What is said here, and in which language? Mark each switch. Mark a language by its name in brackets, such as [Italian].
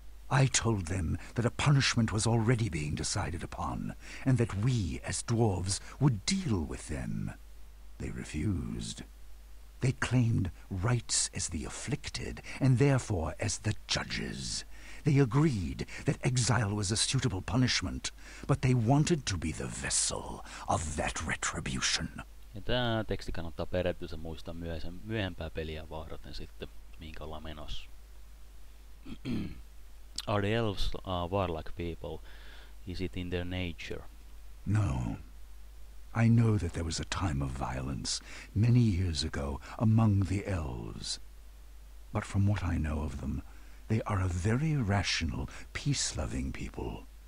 [English] I told them that a punishment was already being decided upon, and that we, as dwarves, would deal with them. They refused. They claimed rights as the afflicted, and therefore as the judges. They agreed that exile was a suitable punishment, but they wanted to be the vessel of that retribution. [Finnish] Ja tää teksti kannattaa periaatteessa muistaa myöhempää peliä varten sitten, minkä ollaan menossa. [English] Are the elves warlike people? Is it in their nature? No. I know that there was a time of violence many years ago among the elves. But from what I know of them, they are a very rational, peace-loving people.